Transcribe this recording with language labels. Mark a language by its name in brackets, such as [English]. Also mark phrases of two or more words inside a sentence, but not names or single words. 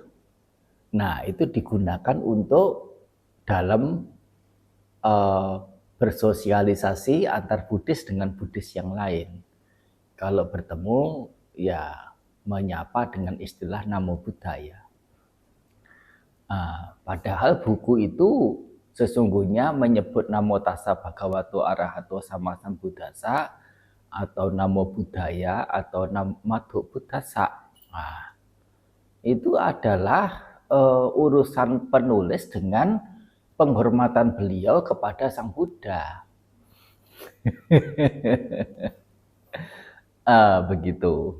[Indonesian] Nah, itu digunakan untuk dalam bersosialisasi antar Buddhis dengan Buddhis yang lain. Kalau bertemu, ya menyapa dengan istilah [Pali] Namo Buddhaya. [Indonesian] Padahal buku itu sesungguhnya menyebut [Pali] Namo Tassa Bhagavato Arahato Sama Sambuddhassa [Indonesian] atau [Pali] Namo Buddhaya [Indonesian] atau [Pali] Namato Buddhassa. [Indonesian] Nah, itu adalah urusan penulis dengan penghormatan beliau kepada Sang Buddha. Begitu.